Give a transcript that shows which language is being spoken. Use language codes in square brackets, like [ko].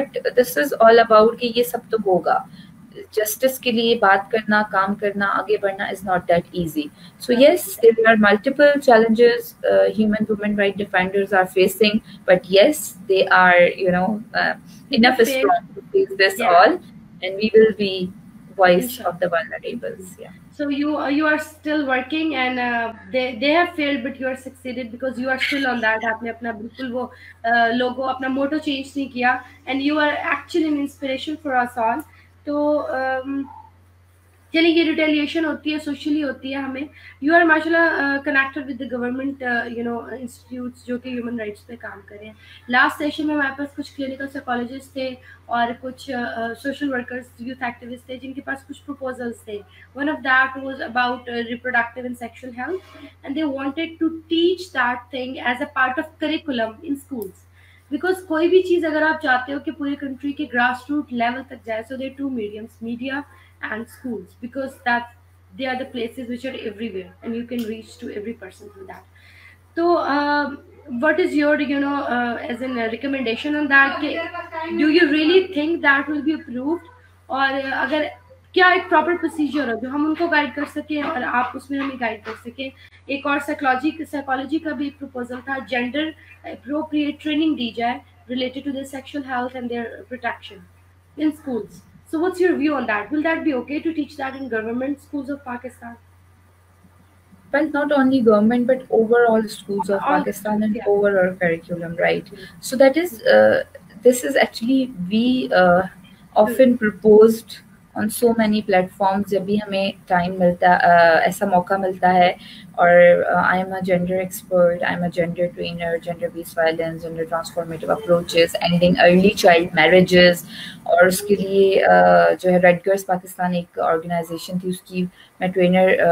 [en] but this is all about [ur] کہ یہ سب تو ہوگا. جسٹس کے لیے بات کرنا, کام کرنا, آگے بڑھنا [en] Is not that easy. So yes, there are multiple challenges human women right defenders are facing, but yes, they are enough strong to face this all, and we will be voice of the vulnerables. Yeah. So you are still working, and they have failed, but you are succeeded because you are still on that. [ur] آپ نے اپنا بالکل وہ [en] logo, اپنا motto change [ur] نہیں کیا, [en] and you are actually an inspiration for us all. [ur] تو چلیے یہ ریٹیلیشن ہوتی ہے, سوشلی ہوتی ہے ہمیں. [en] you are ماشاء اللہ connected with the government institutes [ur] جو کہ ہیومن رائٹس پہ کام کر رہے ہیں. لاسٹ سیشن میں ہمارے پاس کچھ کلینکل سائیکالوجسٹ تھے اور کچھ سوشل ورکرز, یوتھ ایکٹیوسٹ تھے, جن کے پاس کچھ پروپوزلس تھے. [en] One of that was about reproductive and sexual health, and they wanted to teach that thing as a part of curriculum in schools. Because [ur] کوئی بھی چیز اگر آپ چاہتے ہو کہ پوری کنٹری کے گراس روٹ لیول تک جائے, [en] So they to mediums, media and schools, because that they are the places which are everywhere and you can reach to every person through that. So what is your as in recommendation on that? Do you really think that will be approved, or [ur] agar کیا ایک proper procedure ہو جو ہم ان کو guide کر سکیں اور آپ اس میں ہمیں گائیڈ کر سکیں. ایک اور سائیکالوجی کا بھی ایک پروپوزل تھا, جینڈر اپروپریٹ ٹریننگ دی جائے related to [en] their sexual health and their protection in schools. So what's your view on that? Will that be okay to teach that in government schools of Pakistan? Well, not only government, but overall schools of Pakistan and overall curriculum, right? So that is, this is actually, we often proposed on so many platforms. [ur] جب بھی ہمیں time ملتا, ایسا موقع ملتا ہے, اور [en] I am a gender expert, I am a gender trainer, gender based violence, gender transformative approaches, ending early child marriages, [ur] اور اس کے لیے جو ہے ریڈ گرس پاکستان ایک آرگنائزیشن تھی, اس کی میں ٹرینر